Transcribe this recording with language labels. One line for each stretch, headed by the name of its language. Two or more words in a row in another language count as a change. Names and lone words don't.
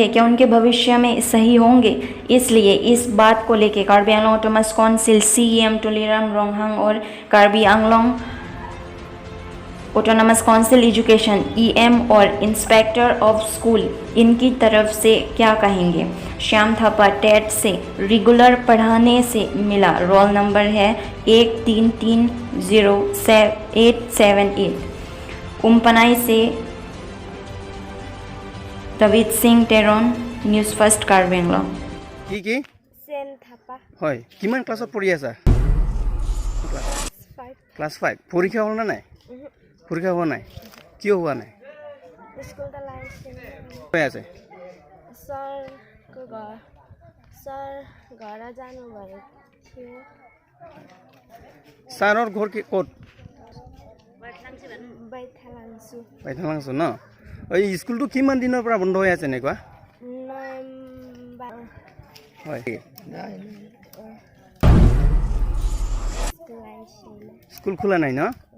Hindi: क्या उनके भविष्य में सही होंगे? इसलिए इस बात को लेकर कार्बी आंगलोंग ऑटोनॉमस काउंसिल CEM टुलिराम रोंगहांग और कार्बी आंगलोंग ऑटोनॉमस काउंसिल एजुकेशन EM और
English: inspector of school
Hindi: इनकी तरफ से क्या कहेंगे? श्याम थापा टेट से रेगुलर पढ़ाने से मिला। रोल नंबर है 13307878। उमपनाई से रवित सिंह टेरन,
Assamese: নিউজ ফাৰ্ষ্ট কাৰ্বি আংলং। কি চেন থাপা হয় কিমান ক্লাছত পঢ়ি আছা? ক্লাছ 5। পৰীক্ষা হ'ল না নাই? পৰীক্ষা হোৱা নাই। কিয় হোৱা নাই? স্কুলটা লাইছে হৈ আছে।
Nepali: सर घर जानु भएको थियो।
Assamese: ছাৰৰ ঘৰ ক'ত? বাইথালাংছু ন? এই স্কুলটো কিমান দিনৰ পৰা বন্ধ হৈ আছে এনেকুৱা? হয় স্কুল খোলা নাই ন?